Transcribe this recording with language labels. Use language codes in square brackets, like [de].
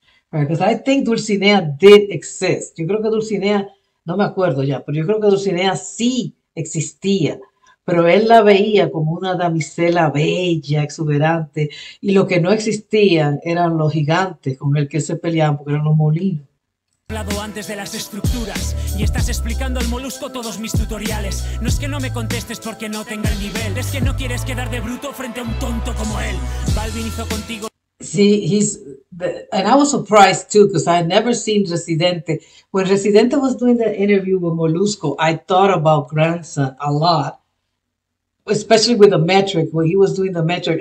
[en] Because I think Dulcinea did exist. [es] Yo creo que Dulcinea, no me acuerdo ya, pero yo creo que Dulcinea sí existía. Pero él la veía como una damisela bella, exuberante, y lo que no existían eran los gigantes con el que se peleaban, porque eran los molinos. Hablado antes de las estructuras y estás explicando al molusco todos mis tutoriales. No es que no me contestes porque no tenga el nivel, es que no quieres quedar de bruto frente a un tonto como él. Balvin hizo contigo... [en] See, and I was surprised too, because I had never seen Residente. When Residente was doing the interview with Molusco, I thought about Grandson a lot. Especially with the metric, when he was doing the metric.